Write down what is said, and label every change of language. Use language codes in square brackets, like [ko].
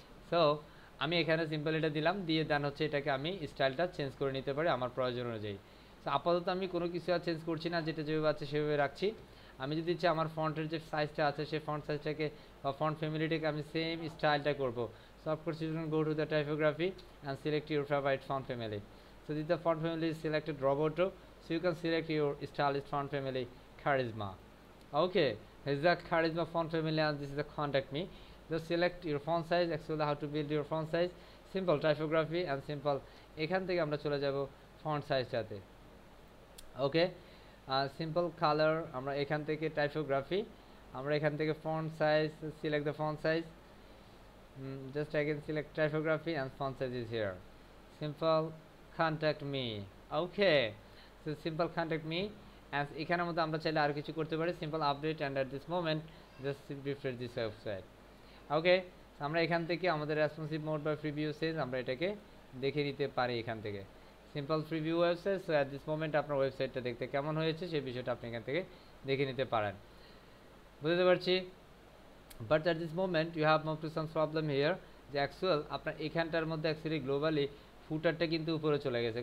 [bn] So আমি এখানে simple এটা দিলাম, দিয়ে দেন হচ্ছে এটাকে আমি স্টাইলটা চেঞ্জ করে নিতে পারি আমার প্রয়োজন অনুযায়ী। সো আপাতত আমি কোনো কিছু আর চেঞ্জ করছি না, যেটা যেভাবে আছে সেভাবে রাখছি। আমি যদি চাই আমার ফন্টের যে সাইজটা আছে সেই ফন্ট সাইজটাকে বা ফন্ট ফ্যামিলিটাকে আমি সেম স্টাইলটা করবো, [en] So of course you can go to the typography and select your favourite font family. So this is the font family is selected Roboto, so you can select your stylist font family Charisma. Okay, this is the Charisma font family and this is the contact me. Just select your font size, actually how to build your font size, simple typography and simple [bn] এখান থেকে আমরা চলে যাব font সাইজটাতে। ওকে, simple colour, আমরা এখান থেকে typography, আমরা এখান থেকে font size, [en] Select the font size, just again select typography and font size is here. Simple contact me. Okay, so simple contact me, and [bn] এখানের মধ্যে আমরা চাইলে আর কিছু করতে পারি, [en] simple update and at this moment just refresh this website. [bn] Okay, আমরা এখান থেকে আমাদের রেসপন্সিভ মোড বা প্রিভিউ সেজ আমরা এটাকে দেখে নিতে পারি এখান থেকে। Simple preview website, [en] so at this moment [bn] আপনার ওয়েবসাইটটা দেখতে কেমন হয়েছে সেই বিষয়টা আপনি এখান থেকে দেখে নিতে পারেন। বুঝতে পারছি, [en] but at this moment you have move to some problem here, [bn] যে অ্যাকচুয়াল আপনার এখানটার মধ্যে অ্যাকচুয়ালি গ্লোবালি ফুটারটা কিন্তু উপরে চলে গেছে।